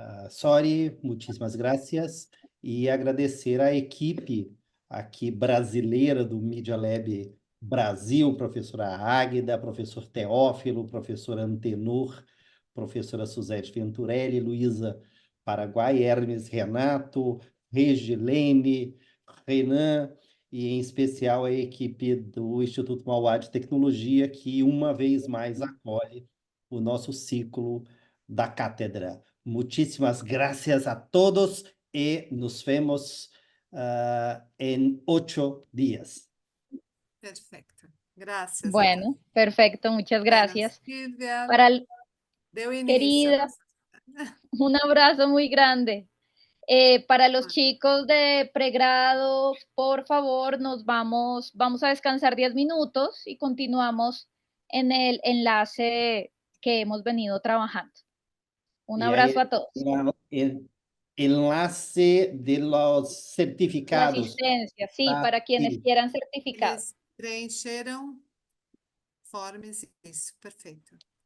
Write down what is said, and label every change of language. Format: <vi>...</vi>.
<pt>Sori, muitíssimas graças. E agradecer à equipe aqui brasileira do Media Lab Brasil, professora Águida, professor Teófilo, professor Antenor, professora Suzete Venturelli, Luísa Paraguai, Hermes Renato, Regilene, Renan, e em especial a equipe do Instituto Mauá de Tecnologia, que uma vez mais acolhe o nosso ciclo da cátedra.</pt> <es>Muchísimas gracias a todos y nos vemos en 8 días. Perfecto. Gracias. Bueno, perfecto, muchas gracias.</es> <pt>Silvia, deu início.</pt> <es>Querida, un abrazo muy grande. Para los chicos de pregrado, por favor, vamos a descansar 10 minutos y continuamos en el enlace que hemos venido trabajando. Un abrazo a todos. El enlace de los certificados. La asistencia, sí, para quienes quieran certificados.</es> <pt>Eles preencheram formas, isso, perfeito.</pt>